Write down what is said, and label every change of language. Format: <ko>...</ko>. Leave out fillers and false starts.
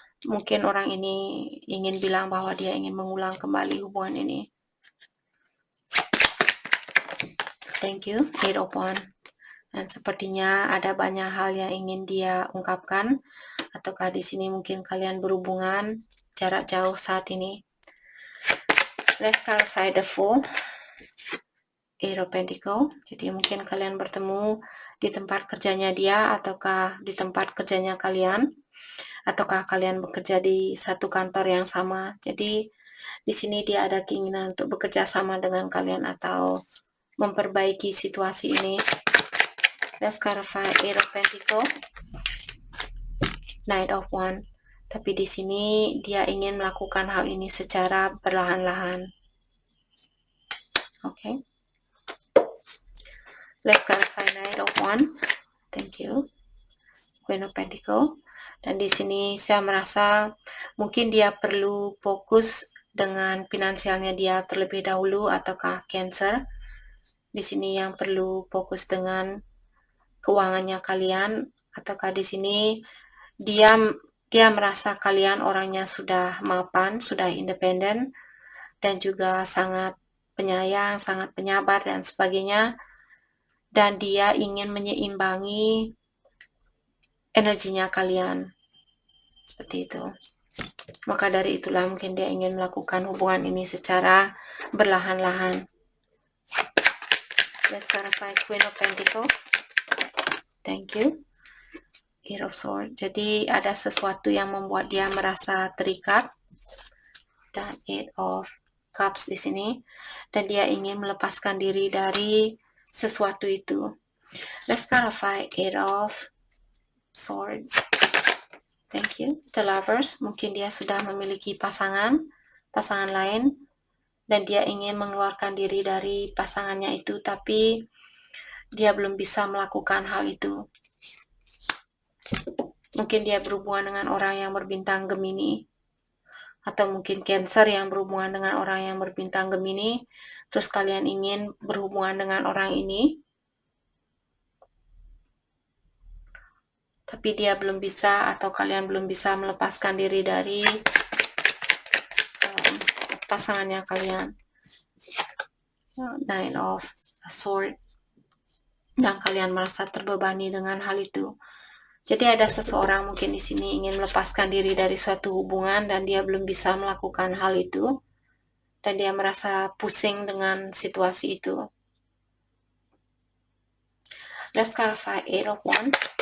<id>Mungkin orang ini ingin bilang bahwa dia ingin mengulang kembali hubungan ini.</id> <en>Thank you,</en> <id>8 of Wands. Dan sepertinya ada banyak hal yang ingin dia ungkapkan, ataukah di sini mungkin kalian berhubungan jarak jauh saat ini.</id> <en>Let's clarify the Fool, 8 of Pentacles.</en> <id>Jadi mungkin kalian bertemu di tempat kerjanya dia, ataukah di tempat kerjanya kalian, ataukah kalian bekerja di satu kantor yang sama. Jadi di sini dia ada keinginan untuk bekerja sama dengan kalian atau memperbaiki situasi ini. Let's clarify 8 of Pentacles, Knight of Wands. Tapi di sini dia ingin melakukan hal ini secara perlahan-lahan. Oke.</id> <en>Let's clarify Knight of Wands. Thank you. Queen of Pentacles.</en> <id>Dan di sini saya merasa mungkin dia perlu fokus dengan finansialnya dia terlebih dahulu, ataukah Cancer di sini yang perlu fokus dengan keuangannya kalian, ataukah di sini dia merasa kalian orangnya sudah mapan, sudah independen, dan juga sangat penyayang, sangat penyabar dan sebagainya, dan dia ingin menyeimbangi energinya kalian. Seperti itu. Maka dari itulah mungkin dia ingin melakukan hubungan ini secara berlahan-lahan.</id> <en>Let's clarify Queen of Pentacles. Thank you. Eight of Swords.</en> <id>Jadi ada sesuatu yang membuat dia merasa terikat. Dan Eight of Cups di sini. Dan dia ingin melepaskan diri dari sesuatu itu.</id> <en>Let's clarify Eight of Swords. Thank you. The Lovers.</en> <id>Mungkin dia sudah memiliki pasangan lain. Dan dia ingin mengeluarkan diri dari pasangannya itu, tapi dia belum bisa melakukan hal itu. Mungkin dia berhubungan dengan orang yang berbintang Gemini, atau mungkin Cancer yang berhubungan dengan orang yang berbintang Gemini, terus kalian ingin berhubungan dengan orang ini, tapi dia belum bisa, atau kalian belum bisa melepaskan diri dari pasangannya kalian. Nine of Swords. Dan kalian merasa terbebani dengan hal itu. Jadi ada seseorang mungkin di sini ingin melepaskan diri dari suatu hubungan dan dia belum bisa melakukan hal itu. Dan dia merasa pusing dengan situasi itu.</id> <en>Let's clarify Eight of Wands.</en>